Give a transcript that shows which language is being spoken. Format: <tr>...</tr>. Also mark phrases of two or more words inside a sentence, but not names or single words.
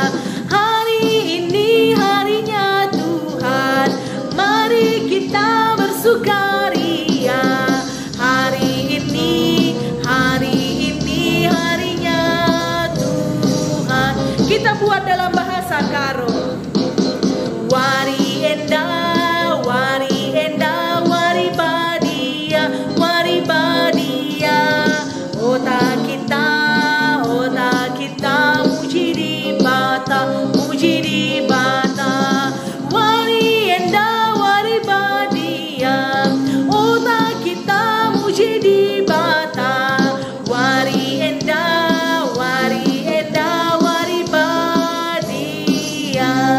<id>Kita bersukaria hari ini harinya Tuhan. Kita buat dalam bahasa Karo.</id> <btx>Wari enda wari badia ota kita muji di bata wari enda Ota kita muji di bata wari enda wari badia.</btx>